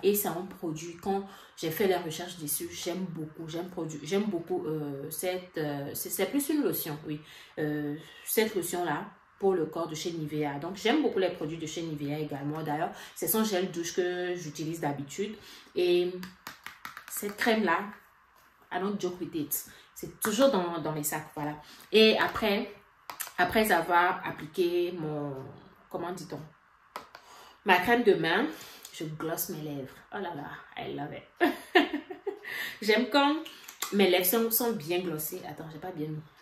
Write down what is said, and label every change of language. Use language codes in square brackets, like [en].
[fr] Et c'est un produit, quand j'ai fait les recherches dessus, j'aime beaucoup. J'aime beaucoup c'est plus une lotion, oui. Cette lotion-là pour le corps de chez Nivea. Donc, j'aime beaucoup les produits de chez Nivea également. D'ailleurs, c'est son gel douche que j'utilise d'habitude. Et cette crème-là, [en] I don't joke with it. [fr] C'est toujours dans mes sacs, voilà. Et après avoir appliqué comment dit-on? Ma crème de main, je glosse mes lèvres. Oh là là, [en] I love it. [fr] J'aime quand mes lèvres sont bien glossées. Attends, j'ai pas bien mis.